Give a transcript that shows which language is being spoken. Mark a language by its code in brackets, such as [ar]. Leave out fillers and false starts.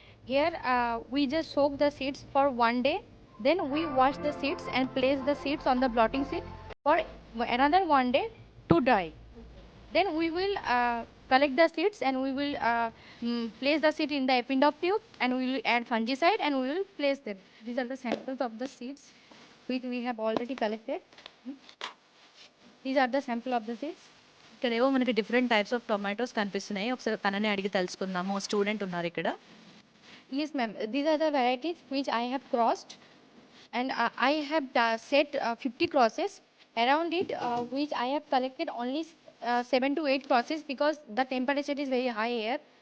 [en] Here we just soak the seeds for 1 day, then we wash the seeds and place the seeds on the blotting sheet for another 1 day to dry. Then we will collect the seeds and we will place the seed in the Eppendorf tube and we will add fungicide and we will place them. These are the samples of the seeds which we have already collected. These are the sample of the seeds. [te] ఇక్కడేవో మనకి different types of tomatoes కనిపిస్తున్నాయి. ఒకసారి తనని అడిగి తెలుసుకుందాము. Student ఉన్నారు ఇక్కడ. [en] Yes, ma'am. These are the varieties which I have crossed, and I have set 50 crosses. Around it, which I have collected only 7 to 8 crosses because the temperature is very high here.